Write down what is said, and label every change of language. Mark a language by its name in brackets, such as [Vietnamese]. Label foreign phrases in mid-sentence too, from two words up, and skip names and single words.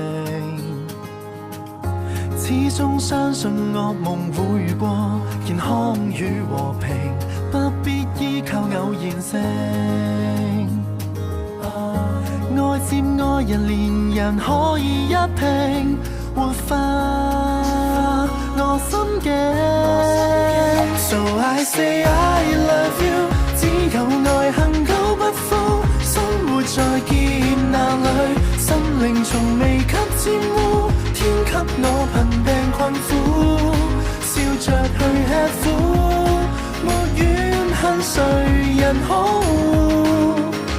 [Cantonese] 始終相信惡夢會過，健康與和平不必依靠偶然性。愛接愛人，連人可以一拼，活化我心境。 [English] So I say I love you， [Cantonese] 只有愛恒久不枯，生活在劫難裏，心靈從未給沾污，天給我貧病困苦，笑着去吃苦，沒怨恨誰人好。